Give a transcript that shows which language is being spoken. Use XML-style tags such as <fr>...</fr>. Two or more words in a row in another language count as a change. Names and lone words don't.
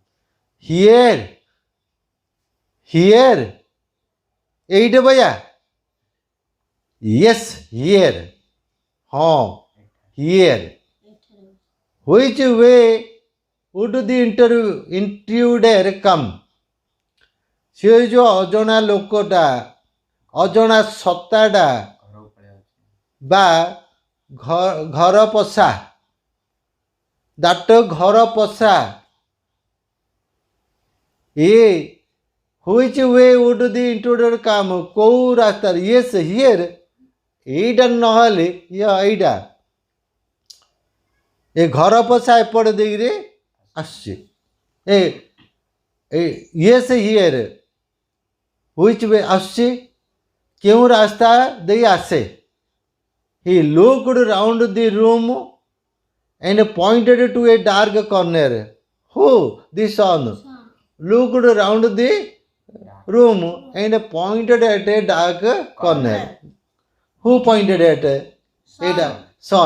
<en>Here, eight bhaiya. Yes, here. Here. Which way would the intruder come?</en> <or>ସେ ଯେଉଁ ଅଜଣା ଲୋକଟା ଅଜଣା ସତ୍ତାଟା ବା ଘର ପଶା ଦାଟ ଘର ପଶା</or> <en>which way would the intruder come?</en> <or>କେଉଁ ରାସ୍ତାରେ?</or> <en>yes here</en> <or>ଏଇଟା ନହେଲେ ଏଇଟା ଏ ଘର ପଶା ଏପଟ ଦେଇକିରି ଆସୁଛି</or> <en>yes here which way</en> <or>ଆସୁଛି କେଉଁ ରାସ୍ତା ଦେଇ ଆସେ?</or> <en>he looked round the room and pointed to a dark corner. Who? The son looked round the room and pointed at a dark corner. Who pointed at a son?</en>